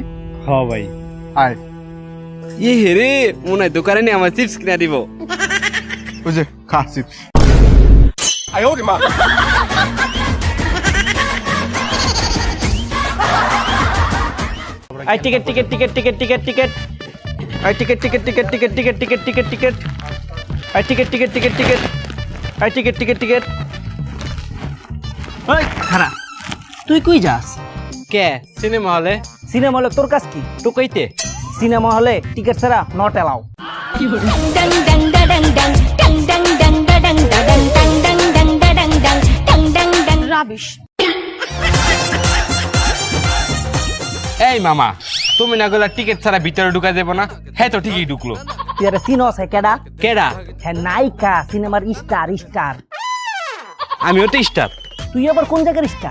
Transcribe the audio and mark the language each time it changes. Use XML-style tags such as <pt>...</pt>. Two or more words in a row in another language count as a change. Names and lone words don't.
<bn>হ ভাই। আয় ই হেরে মনে হয় দোকানে নিয়ে আমার চিপস কিনা দিব। ওই যে খা চিপস। এই টিকেট টিকেট টিকেট টিকেট টিকেট টিকেট এই টিকেট টিকেট টিকেট টিকেট টিকেট টিকেট টিকেট টিকেট এই টিকেট টিকেট টিকেট টিকেট এই টিকেট টিকেট টিকেট। ওই খারা, তুই কই যাস? কে সিনেমা হলে? সিনেমা হলে তোর কাজ কি? টোকাইতে। সিনেমা হলে টিকেট ছাড়া</bn> <en>not allow. dang dang da dang dang dang dang dang da dang da dang dang dang dang da dang dang dang dang dang rubbish.</en> <bn>এই মামা, তুমি না গলা টিকিট ছাড়া ভিতরে ঢুকা যাবো না? হ্যাঁ তো ঠিকই ঢুকলো। তুই আরে সিনস হে কেডা? কেডা? হ্যাঁ নায়িকা, সিনেমার স্টার স্টার। আমিও তো স্টার। তুই আবার কোন জায়গার স্টার?</bn>